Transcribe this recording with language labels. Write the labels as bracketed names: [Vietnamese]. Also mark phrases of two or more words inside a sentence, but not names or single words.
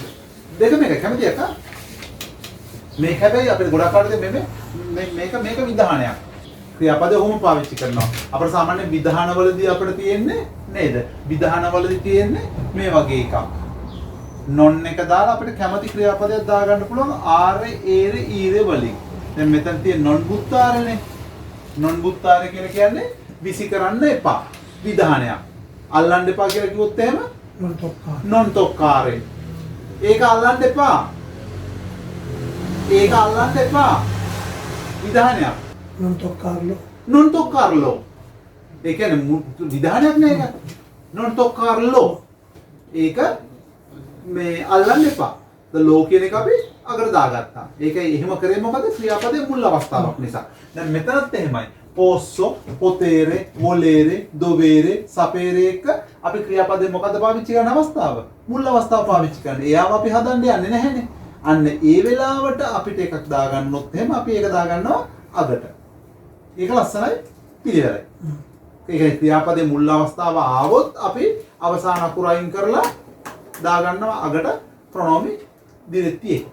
[Sinhala] දෙකම එක කැමති එක මේක හැබැයි අපිට ගොඩක් කාලෙදී මේක විධානයක් ක්‍රියාපදේ ඔහොම පාවිච්චි කරනවා අපිට සාමාන්‍ය විධානවලදී අපිට තියෙන්නේ නේද විධානවලදී තියෙන්නේ මේ වගේ එකක් non එක දාලා අපිට කැමති ක්‍රියාපදයක් දාගන්න පුළුවන් ආරේ ඒරේ ඊරේ වලින් දැන් මෙතන තියෙන [Italian] non buttare [Sinhala] කියලා කියන්නේ විසි කරන්න එපා විධානයක් අල්ලන්න එපා කියලා කිව්වොත් එහෙම [Italian] Non toccare. non toccare. [Sinhala] ඒක අල්ලන්න එපා. ඒක අල්ලන්න එපා. විධානයක්. [Italian] Non toccarlo. non toccarlo. [Sinhala] ඒ කියන්නේ විධානයක් නේ ඒක. [Italian] non toccarlo. [Sinhala] ඒක මේ අල්ලන්න එපා. ද ලෝ කියන එක අපි අගට දාගත්තා. ඒකයි එහෙම කරේ මොකද? ක්‍රියාපදයේ මුල් අවස්ථාවක් නිසා. දැන් මෙතනත් එහෙමයි. [Italian] posso, potere, volere, dovere, sapere [Sinhala] එක අපි ක්‍රියාපදයේ මොකද පාවිච්චි කරන අවස්ථාව? මුල් අවස්ථාව පාවිච්චි කරන්නේ. එයාව අපි හදන්න යන්නේ නැහැනේ. අන්න ඒ වෙලාවට අපිට එකක් දාගන්නොත් එහෙම අපි ඒක දාගන්නවා අගට. ඒක ලස්සනයි පිළිවෙලයි. ඒකයි ක්‍රියාපදයේ මුල් අවස්ථාව ආවොත් අපි අවසාන අකුර අයින් කරලා දාගන්නවා අගට [Italian] pronomi diretti [Sinhala] එක.